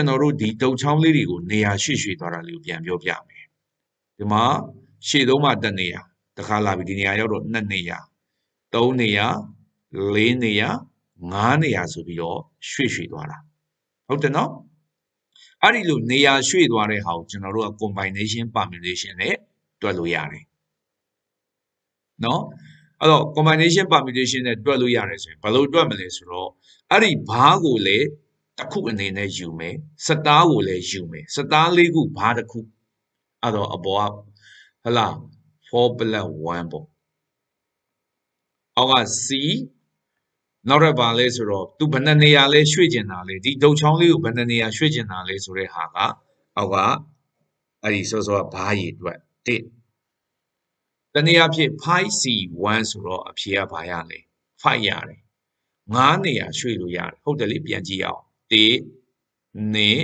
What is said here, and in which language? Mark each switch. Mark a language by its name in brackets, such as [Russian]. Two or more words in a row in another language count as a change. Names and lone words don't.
[Burmese] တော်တို့ဒီတုတ်ချောင်းလေးတွေကိုနေရာရွှေ့သွားတာလေးကိုပြန်ပြောပြမယ်ဒီမှာရှေ့သုံးမှာတစ်နေရာတစ်ခါလာပြီဒီနေရာရောက်တော့2နေရာ3နေရာ4နေရာ5နေရာဆိုပြီးတော့ ရွှေ့သွားတာဟုတ်တယ်နော်အဲ့ဒီလိုနေရာရွှေ့သွားတဲ့ဟာကိုကျွန်တော်တို့က [English] combination permutation [Burmese] နဲ့တွက်လို့ရတယ်နော်အဲ့တော့ [English] combination permutation [Burmese] နဲ့တွက်လို့ရတယ်ဆိုရင်ဘယ်လို တွက်မလဲဆိုတော့အဲ့ဒီဘားကိုလည်းတစ်ခုအနေနဲ့ယူမယ်စတားကိုလည်းယူမယ်စတားလေးခုဘား တစ်ခုအဲ့တော့အပေါ်ကဟလာ4 + 1ပေါ့အောက်က C နောက်တစ်ပါလဲဆိုတော့သူဘယ်နှနေရာလဲရွှေ့ကျင်တာလဲဒီဒုတ်ချောင်းလေးကိုဘယ်နှနေရာရွှေ့ကျင်တာလဲဆိုတဲ့ဟာကအောက်ကအဲ့ဒီစောကဘားရည်အတွက်1တနေရာဖြစ် 5C1 ဆိုတော့အဖြေကဘာရလဲ5ရတယ်5နေရာရွှေ့လို့ရတယ်ဟုတ်တယ်လေပြန်ကြည့်အောင်1 2